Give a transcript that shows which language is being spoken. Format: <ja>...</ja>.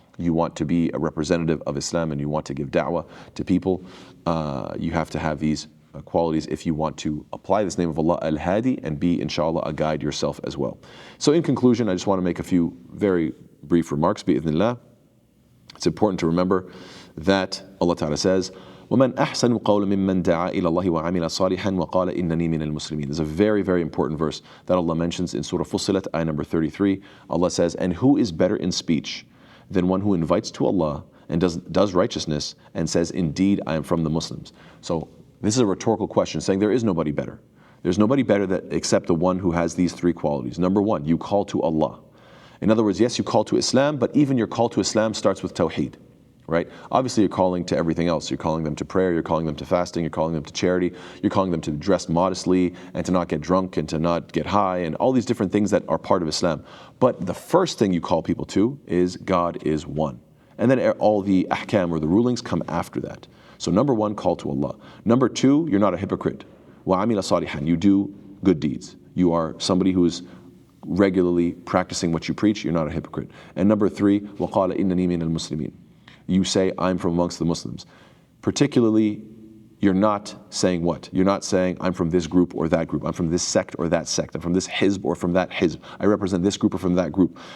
<en>you want to be a representative of Islam and you want to give da'wah to people, you have to have these qualities if you want to apply this name of Allah, Al-Hadii, and be, inshallah, a guide yourself as well. So in conclusion, I just want to make a few very brief remarks, bi'idhnillah. It's important to remember that Allah Ta'ala says,</en> <ar>وَمَنْ أَحْسَنُ قَوْلًا مِمَّنْ دَعَا إِلَى اللَّهِ وَعَمِلَ صَالِحًا وَقَالَ إِنَّنِي مِنَ الْمُسْلِمِينَ.</ar> <en>There's a very, very important verse that Allah mentions in Surah Fussilat, ayah number 33. Allah says, and who is better in speech than one who invites to Allah and does righteousness and says, indeed, I am from the Muslims. So this is a rhetorical question saying there is nobody better. There's nobody better except the one who has these three qualities. Number one, you call to Allah. In other words, yes, you call to Islam, but even your call to Islam starts with Tawheed, right? Obviously, you're calling to everything else. You're calling them to prayer, you're calling them to fasting, you're calling them to charity, you're calling them to dress modestly and to not get drunk and to not get high and all these different things that are part of Islam. But the first thing you call people to is God is one. And then all the ahkam or the rulings come after that. So number one, call to Allah. Number two, you're not a hypocrite.</en> <ar>وَعَمِلَ صَالِحًا.</ar> <en>You do good deeds. You are somebody who is regularly practicing what you preach. You're not a hypocrite. And number three,</en> <ar>وَقَالَ إِنَّنِي مِنَ الْمُسْلِمِينَ.</ar> <en>You say, I'm from amongst the Muslims. Particularly, you're not saying what? You're not saying, I'm from this group or that group. I'm from this sect or that sect. I'm from this hizb or from that hizb. I represent this group or from that group.</en>